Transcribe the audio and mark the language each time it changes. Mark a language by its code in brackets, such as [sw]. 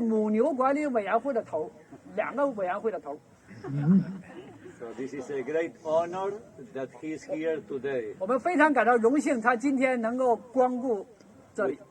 [zh] 母牛管理委员会的头，2个委员会的头。 [en] So this is a great honor that he's here today. [zh] 我们非常感到荣幸，他今天能够光顾这里。